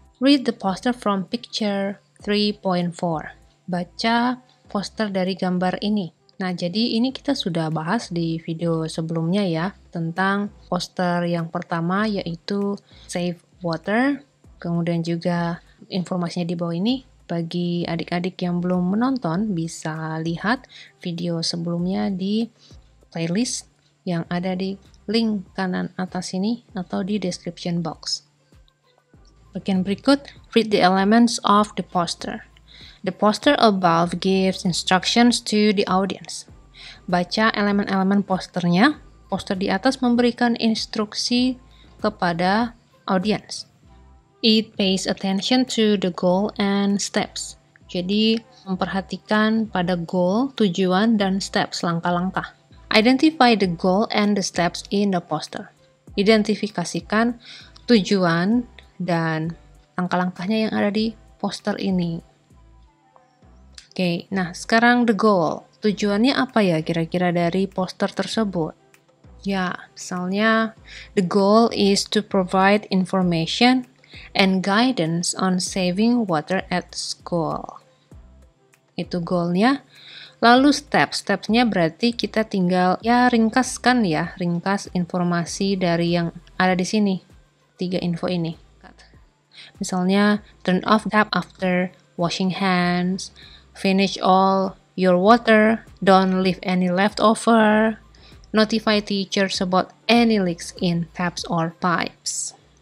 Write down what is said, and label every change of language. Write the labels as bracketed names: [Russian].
[English] Read the poster from picture 3.4. [Indonesian] Baca poster dari gambar ini. Nah, jadi ini kita sudah bahas di video sebelumnya ya, tentang poster yang pertama yaitu Save Water, kemudian juga informasinya di bawah ini. Bagi adik-adik yang belum menonton, bisa lihat video sebelumnya di playlist yang ada di link kanan atas ini atau di description box. Bagian berikut, [English] read the elements of the poster. The poster above gives instructions to the audience. [Indonesian] Baca elemen-elemen posternya. Poster di atas memberikan instruksi kepada audience. [English] It pays attention to the goal and steps. [Indonesian] Jadi, memperhatikan pada goal, tujuan, dan steps, langkah-langkah. [English] Identify the goal and the steps in the poster. [Indonesian] Identifikasikan tujuan dan langkah-langkahnya yang ada di poster ini. Oke, nah sekarang [English] the goal. [Indonesian] Tujuannya apa ya kira-kira dari poster tersebut? Ya, misalnya, [English] the goal is to provide information and guidance on saving water at school. [Indonesian] Itu goalnya. Lalu stepsnya berarti kita tinggal ringkas informasi dari yang ada di sini. 3 info ini. [English] Misalnya, turn off tap after washing hands, finish all your water, don't leave any leftover, notify teachers about any leaks in taps or pipes.